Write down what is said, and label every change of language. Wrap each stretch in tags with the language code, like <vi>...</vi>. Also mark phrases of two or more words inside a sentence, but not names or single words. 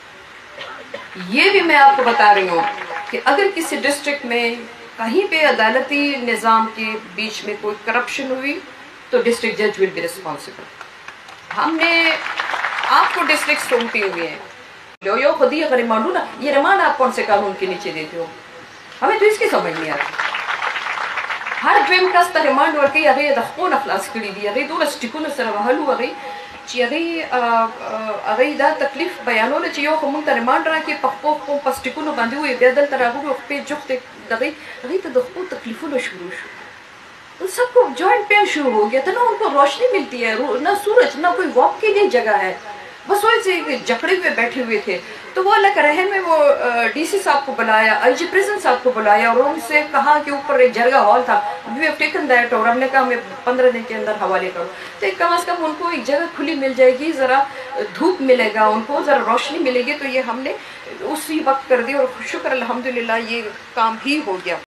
<ur>یہ بھی میں آپ کو بتا رہی ہوں کہ اگر کسی ڈسٹرکٹ میں کہیں پہ عدالتی نظام کے بیچ میں کوئی کرپشن ہوئی تو</ur> <en>district judge will be responsible.</en> <ur>ہم نے آپ کو ڈسٹرکٹ سونپی ہوئی ہیں، یو خود ہی اگر ریمانڈ ہو نا، یہ ریمانڈ آپ کون سے قانون کے نیچے دیتے ہو؟ ہمیں تو اس کی سمجھ نہیں آتی.</ur> <ps>ہر دویم کس ته ریمانډ ورکوي، هغې د خپونه خلاص کړي دي، هغې دولس ټیکونه سره وهلو، هغې دا تکلیف بیانوله چې یو خو موږ ته ریمانډ راکړي، په خپو پس ټیکونو باندې ووایي، بیا دلته راغلو خپې جفتې هغې ته د خپو تکلیفونه شروع شو.</ps> <ur>ان سب کو</ur> <en>joint pain</en> <ur>شروع ہو گیا تھا، نہ ان کو روشنی ملتی ہے، نہ سورج، نہ کوئی واک کے لیے جگہ ہے، بس ویسے جکڑے ہوئے بیٹھے ہوئے تھے. تو وہ اللہ کا رحم میں وہ ڈی سی صاحب کو بلایا،</ur> <en>IG Prison</en> <ur>صاحب کو بلایا اور ان سے کہا کہ اوپر ایک جرگہ ہال تھا،</ur> <en>we have taken that,</en> <ur>اور ہم نے کہا ہمیں 15 دن کے اندر حوالے کرو. تو کم از کم ان کو ایک جگہ کھلی مل جائے گی، ذرا دھوپ ملے گا ان کو، ذرا روشنی ملے گی. تو یہ ہم نے اسی وقت کر دی اور شکر الحمدللہ یہ کام بھی ہو گیا.</ur>